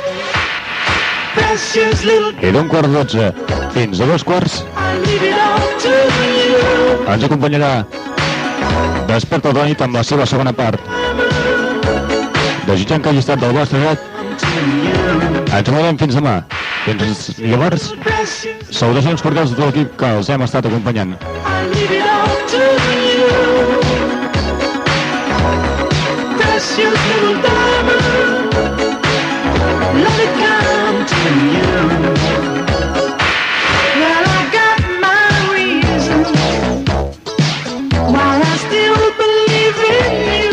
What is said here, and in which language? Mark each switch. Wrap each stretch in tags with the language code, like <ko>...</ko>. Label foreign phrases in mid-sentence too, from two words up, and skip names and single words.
<ca>I d'un quart 12 fins a 2 quarts ens acompanyarà Desperta de la nit amb la seva segona part. Desitjant que hagi estat del vostre dret, ens veurem fins demà. Fins llavors, salutacions cordials de tot l'equip que els hem estat acompanyant.</ca> <en>Precious little diamond, let it come to you. Well, I got my reasons why I still believe in you.</en>